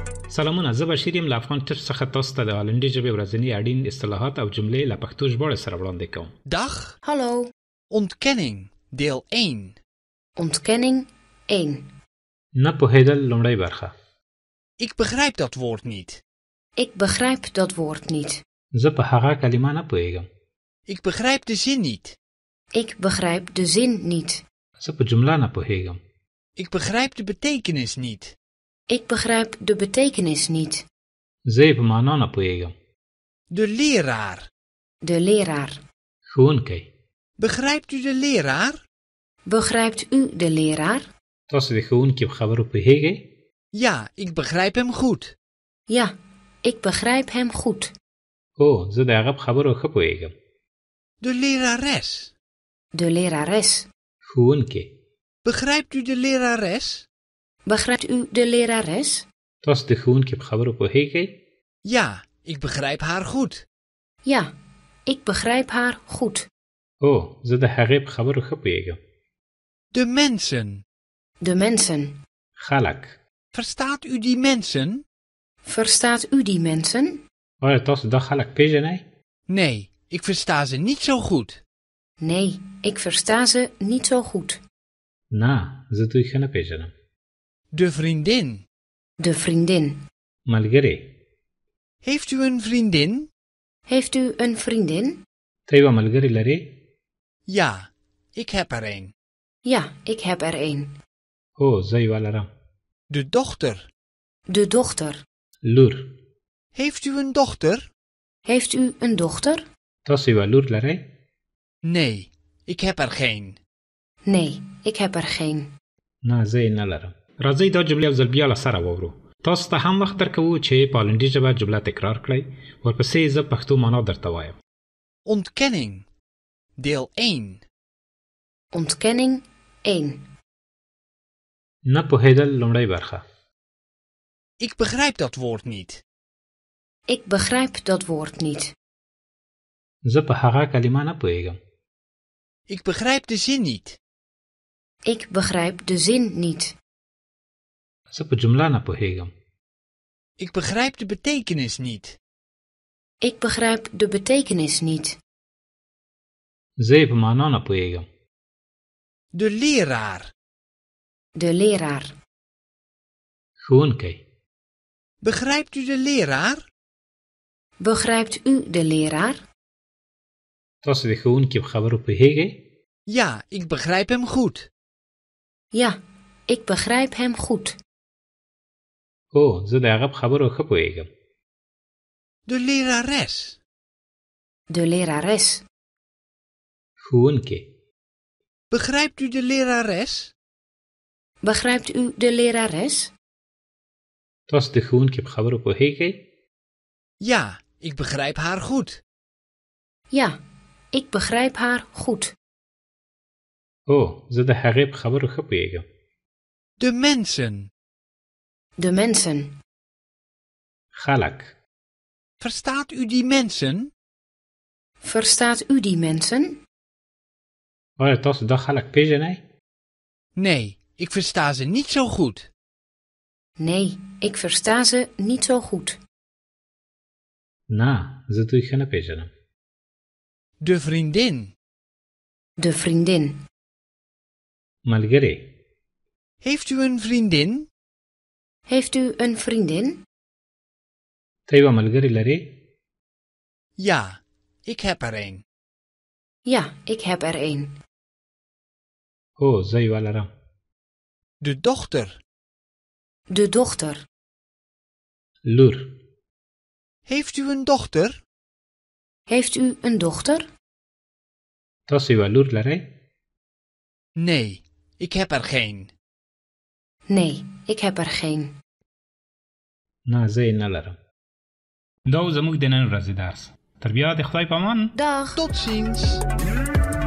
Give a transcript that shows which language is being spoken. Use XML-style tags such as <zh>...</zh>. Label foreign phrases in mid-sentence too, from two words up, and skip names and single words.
<ps>سلامونه، زه بشیر یم له افغان ټچ څخه تاسو ته د هالندي ژبې ورځني اړین اصطلاحات او جملې له پښتو ژباړې سره وړاندې کوم.</ps> <nl>Dag. Hallo. Ontkenning, deel 1. Ontkenning 1.</nl> <ps>نه پوهېدل لومړی برخه.</ps> <nl>Ik begrijp dat woord niet. Ik begrijp dat woord niet.</nl> <ps>زه په هغه کلمه نه پوهېږم.</ps> <nl>Ik begrijp de zin niet. Ik begrijp de zin niet.</nl> <ps>زه په جمله نه پوهېږم.</ps> <nl>Ik begrijp de betekenis niet. Ik begrijp de betekenis niet.</nl> <ps>زه یې په معنا نه پوهېږم.</ps> <nl>De leraar. De leraar.</nl> <ps>ښوونکی.</ps> <nl>Begrijpt u de leraar? Begrijpt u de leraar?</nl> <ps>تاسو د ښوونکي په خبرو پوهېږئ؟</ps> <nl>Ja, ik begrijp hem goed. Ja, ik begrijp hem goed.</nl> <ps>هو، زه د هغه په خبرو ښه پوهېږم.</ps> <nl>De lerares. De lerares.</nl> <ps>ښوونکی.</ps> <nl>Begrijpt u de lerares? Begrijpt u de lerares?</nl> <ps>تاسو د ښوونکي په خبرو پوهېږئ؟</ps> <nl>Ja, ik begrijp haar goed. Ja, ik begrijp haar goed.</nl> <ps>هو، زه د هغې په خبرو ښه پوهېږم.</ps> <nl>De mensen. De mensen.</nl> <ps>خلک.</ps> <nl>Verstaat u die mensen? Verstaat u die mensen?</nl> <ps>آیا تاسو دا خلک پیژنئ؟</ps> <nl>Nee, ik versta ze niet zo goed. Nee, ik versta ze niet zo goed.</nl> <ps>نه، زه دوی ښه نه پیژنم.</ps> <nl>De vriendin. De vriendin.</nl> <ps>ملګری.</ps> <nl>Heeft u een vriendin? Heeft u een vriendin?</nl> <ps>ته یوه ملګرې لرې؟</ps> <nl>Ja, ik heb er een. Ja, ik heb er een.</nl> <ps>هو، زه یوه لرم.</ps> <nl>De dochter. De dochter.</nl> <ps>لور.</ps> <nl>Heeft u een dochter? Heeft u een dochter?</nl> <ps>تاسو یوه لور لرئ؟</ps> <nl>Nee, ik heb er geen. Nee, ik heb er geen.</nl> <ps>نه، زه یې نه لرم. راځئ دا جملې یو ځل بیا له سره واورو. تاسو ته هم وخت درکوو چې په هالندي ژبه جمله تکرار کړئ. ورپسې یې زه پښتو معنا درته وایم.</ps> <nl>Ontkenning. Deel 1. Ontkenning 1.</nl> <ps>نه پوهېدل لومړی برخه.</ps> <nl>Ik begrijp dat woord niet. Ik begrijp dat woord niet.</nl> <ps>زه په هغه کلمه نه پوهېږم.</ps> <nl>Ik begrijp de zin niet. Ik begrijp de zin niet.</nl> <ps>زه په جمله نه پوهېږم.</ps> <nl>Ik begrijp de betekenis niet. Ik begrijp de betekenis niet.</nl> <ps>زه یې په معنا نه پوهېږم.</ps> <nl>De leraar. De leraar.</nl> <ps>ښوونکی.</ps> <nl>Begrijpt u de leraar? Begrijpt u de leraar?</nl> <ps>تاسو د ښوونکي په خبرو پوهېږئ؟</ps> <nl>Ja, ik begrijp hem goed. Ja, ik begrijp hem goed.</nl> <ps>هو، زه د هغه په خبرو ښه پوهېږم.</ps> <nl>De lerares. De lerares.</nl> <ps>ښوونکی.</ps> <nl>Begrijpt u de lerares? Begrijpt u de lerares?</nl> <ps>تاسو د ښوونکي په خبرو پوهېږئ؟</ps> <nl>Ja, ik begrijp haar goed. Ja, ik begrijp haar goed.</nl> <ps>هو، زه د هغې په خبرو ښه پوهېږم.</ps> <nl>De mensen. De mensen.</nl> <ps>خلک.</ps> <nl>Verstaat u die mensen? Verstaat u die mensen?</nl> <ps>آیا تاسو دا خلک پیژنئ؟</ps> <nl>Nee, ik versta ze niet zo goed. Nee, ik versta ze niet zo goed.</nl> <ps>نه، زه دوی ښه نه پیژنم.</ps> <nl>De vriendin. De vriendin.</nl> <ps>ملګری.</ps> <nl>Heeft u een vriendin? Heeft u een vriendin?</nl> <ps>ته یوه ملګرې لرې؟</ps> <nl>Ja, ik heb er een. Ja, ik heb er een.</nl> <ps>هو، زه یوه لرم.</ps> <nl>De dochter. De dochter.</nl> <ps>لور.</ps> <nl>Heeft u een dochter? Heeft u een dochter?</nl> <ps>تاسو یوه لور لرئ؟</ps> <nl>Nee, ik heb er geen. Nee, ik heb er geen.</nl> <ps>نه، زه یې نه لرم. دا و زموږ د نن ورځې درس. تر بیا د خدای په امان.</ps> <nl>Dag. Tot ziens.</nl>